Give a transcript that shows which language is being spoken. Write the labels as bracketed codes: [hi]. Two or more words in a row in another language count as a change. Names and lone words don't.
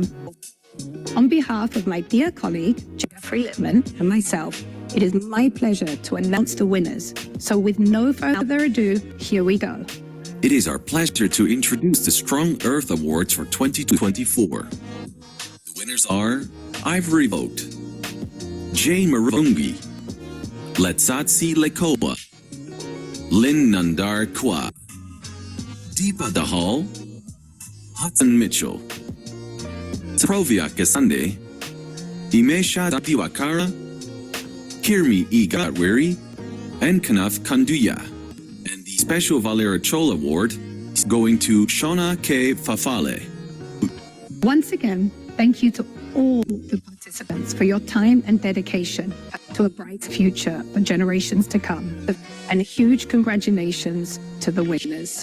[en] On behalf of my dear colleague, Jeffrey Littman, and myself, it is my pleasure to announce the winners. So with no further ado, here we go. It is our pleasure to introduce the Strong Earth Awards for 2024. The winners are Ivory Vote, Jay Marungi, Letsatsi Lekoa, Lynn Nandar Kwa, Deepa Dahal, Hudson Mitchell, Provia Kasande, Imesha Diwakara, Kirmi E. Gatwiri, and Kanaf Kanduya. And the Special Valera Chol Award is going to Shona K. Fafale. Once again, thank you to all the participants for your time and dedication to a bright future for generations to come. And a huge congratulations to the winners.